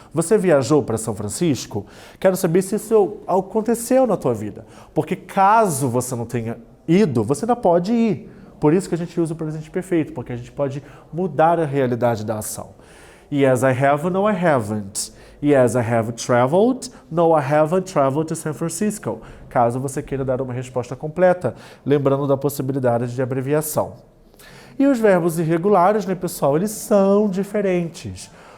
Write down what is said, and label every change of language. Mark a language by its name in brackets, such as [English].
[Portuguese] Você viajou para São Francisco? Quero saber se isso aconteceu na tua vida. Porque caso você não tenha ido, você ainda pode ir. Por isso que a gente usa o presente perfeito, porque a gente pode mudar a realidade da ação. [English] Yes, I have, no, I haven't. Yes, I have traveled. No, I haven't traveled to San Francisco. [Portuguese] Caso você queira dar uma resposta completa, lembrando da possibilidade de abreviação. E os verbos irregulares, né, pessoal, eles são diferentes.